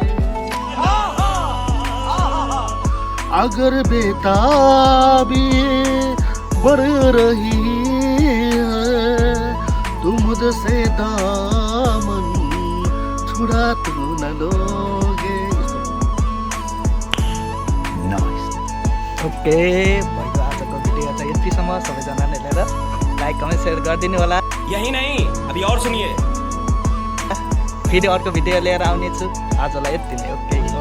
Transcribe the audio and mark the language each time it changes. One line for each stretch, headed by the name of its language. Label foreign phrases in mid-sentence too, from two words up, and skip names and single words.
Hindi: अगर बेताबी बढ़ रही है, तुम मुझसे दामन छुड़ा तो न लोगे।
Nepali: ओके भयो आजको भिडियो चाहिँ यतिसम्म। सबैजनाले हेरेर
English: like comment share
Nepali: गरिदिनु होला।
Hindi: यही नहीं, अभी और सुनिए।
Nepali: फेरि अर्को भिडियो लिएर आउनेछु। आजलाई यति नै। ओके।